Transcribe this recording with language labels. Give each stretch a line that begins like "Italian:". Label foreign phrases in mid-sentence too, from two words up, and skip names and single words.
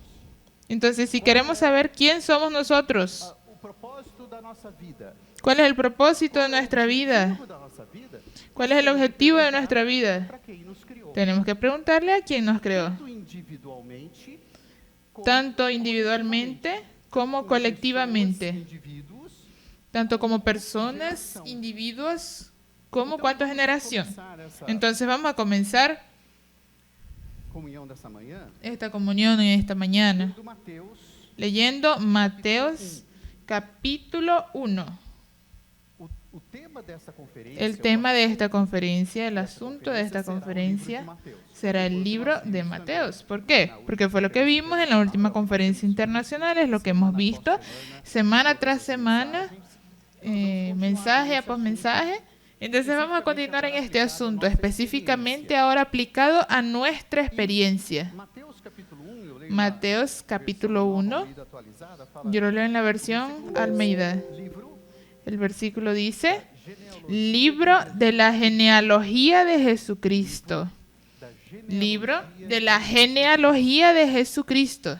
Spanish: Entonces, si queremos saber quién somos nosotros,
Portuguese: o propósito da nossa vida,
Spanish: cuál es el propósito de nuestra vida,
Portuguese: o objetivo da nossa vida,
Spanish: cuál es el objetivo de nuestra vida,
Portuguese: para quem nos criou.
Spanish: tenemos que preguntarle a quién nos creó, Tanto individualmente, como tanto individualmente como colectivamente,
Portuguese: indivíduos.
Spanish: tanto como personas, individuos, como cuánta generación.
Portuguese: Começar essa
Spanish: Entonces vamos a comenzar
Portuguese: comunhão dessa manhã
Spanish: esta comunión en esta mañana
Portuguese: do Mateus.
Spanish: leyendo Mateos capítulo 1.
Portuguese: O tema dessa conferência,
Spanish: El tema de esta conferencia, el asunto de esta conferencia será el libro de Mateos. ¿Por qué? Porque fue lo que vimos en la última conferencia internacional, es lo que hemos visto semana tras semana, mensaje a posmensaje. Entonces vamos a continuar en este asunto, específicamente ahora aplicado a nuestra experiencia.
Portuguese: Mateus capítulo 1, eu
Spanish: Mateos capítulo 1. Yo lo leo en la versión Almeida. El versículo dice: libro de la genealogía de Jesucristo. Libro de la genealogía de Jesucristo.